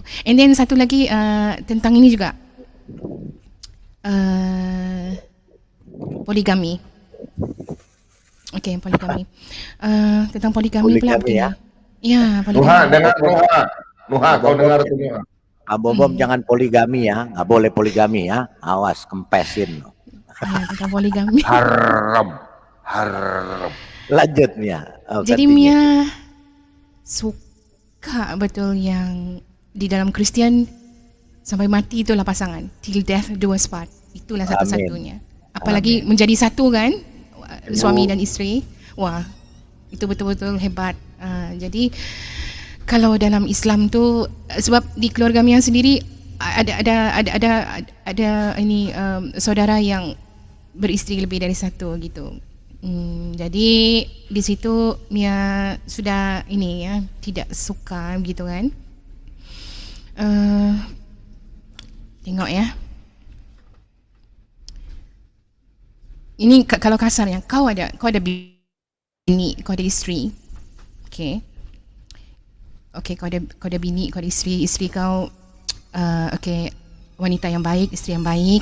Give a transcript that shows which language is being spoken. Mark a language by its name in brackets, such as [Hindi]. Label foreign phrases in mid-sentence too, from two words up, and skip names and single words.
[English] And then [Malay] satu lagi tentang ini juga. Poligami. Okey, poligami. Tentang poligami pula ya. Ya, poligami. Nuha, kau dengar tu Nuha. Bom jangan poligami ya, nggak boleh poligami ya. Awas kempesin. Tentang poligami. Haram. Lanjut Mia. Jadi Mia suka betul yang di dalam Kristian sampai mati itulah pasangan, [English] till death do us part. [Malay] Itulah satu-satunya. Apalagi menjadi satu kan, suami dan isteri. Wah, itu betul-betul hebat. Jadi kalau dalam Islam tu, sebab di keluarga Mia sendiri ada ini saudara yang beristeri lebih dari satu gitu. Jadi di situ Mia sudah ini ya, tidak suka gitu kan. Tengok ya. Ini kalau kasarnya, kau ada bini, kau ada isteri. Okey, kau ada bini, kau ada isteri kau wanita yang baik, isteri yang baik.